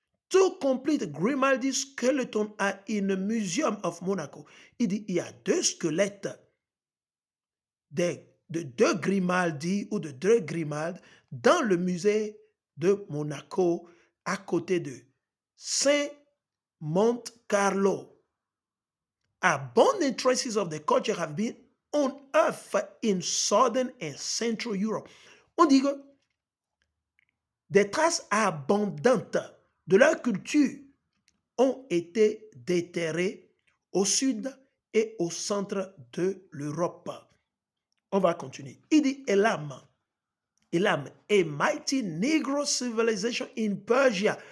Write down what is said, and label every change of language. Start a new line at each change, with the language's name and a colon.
English: To complete Grimaldi skeleton are in the Museum of Monaco.
French: Il dit il y a deux squelettes de deux Grimaldi ou de deux Grimaldes dans le musée de Monaco à côté de Saint-Monte Carlo.
English: Abundant traces of the culture have been unearthed in southern and central Europe.
French: On dit que des traces abondantes de leur culture ont été déterrées au sud et au centre de l'Europe. On va continuer. Il dit
English: Elam, a mighty Negro civilization in Persia.